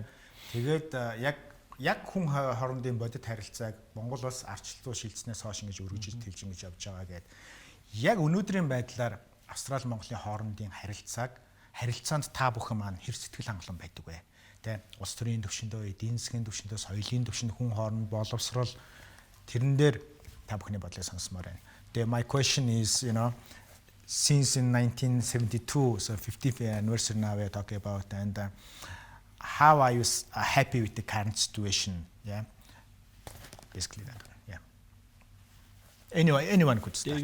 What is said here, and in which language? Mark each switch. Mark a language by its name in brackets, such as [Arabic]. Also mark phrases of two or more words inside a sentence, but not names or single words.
[Mongolian] Тэгээд яг хүн хоорондын бодит харилцааг Монгол улс арчлалцуу шилжснээс хойш ингэж өргөжж тэлж ингэж явж байгаа гэд яг өнөөдрийн байдлаар Австрали Монголын хоорондын харилцаанд та бүхэн маань хэр сэтгэл хангалуун байдаг вэ? Тэ улс төрийн түвшиндөө, эдийн засгийн түвшиндөө, соёлын түвшинд хүн хооронд боловсрол тэрэн дээр та бүхний бодлыг сонсомоор байна. [English] My question is, since in 1972, so 50th anniversary now we are talking about, and how are you happy with the current situation? Yeah, basically that. Yeah. Anyone could start.